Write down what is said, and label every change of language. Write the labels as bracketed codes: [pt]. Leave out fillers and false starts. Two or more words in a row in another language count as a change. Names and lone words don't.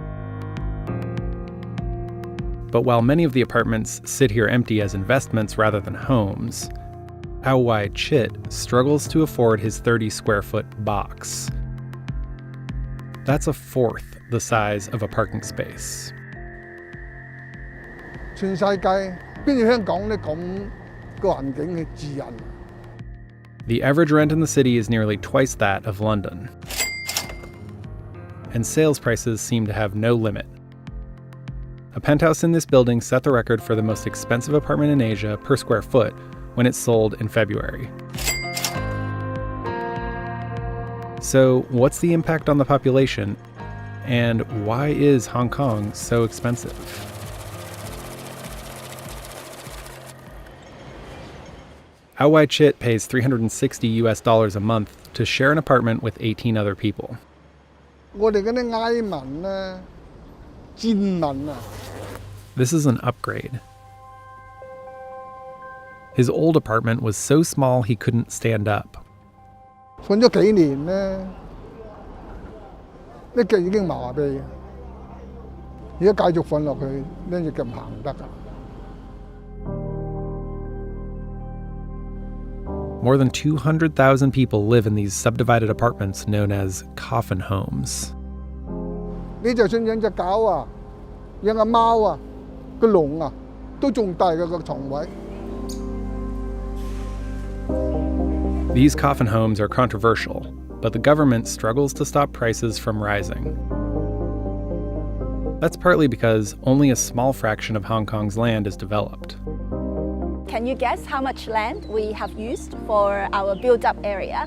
[en] But while many of the apartments sit here empty as investments rather than homes, Ao Wai Chit struggles to afford his 30-square-foot box. That's a fourth the size of a parking space. [yue] 全世界邊有香港呢咁個環境嘅自由？ [en] The average rent in the city is nearly twice that of London. And sales prices seem to have no limit. A penthouse in this building set the record for the most expensive apartment in Asia per square foot when it sold in February. So, what's the impact on the population? And why is Hong Kong so expensive? Ao Wai Chit pays $360 a month to share an apartment with 18 other people. [yue] 我哋嗰啲埃民咧、賤民啊！ [en] This is an upgrade. His old apartment was so small he couldn't stand up. [yue] 瞓咗幾年咧，啲腳已經麻痹，而家繼續瞓落去，呢隻腳唔行得㗎。 [en] More than 200,000 people live in these subdivided apartments known as coffin homes. [yue] 你就算養隻狗啊，養隻貓啊，個籠啊，都仲大過個床位。 [en] These coffin homes are controversial, but the government struggles to stop prices from rising. That's partly because only a small fraction of Hong Kong's land is developed. Can you guess how much land we have used for our built-up area?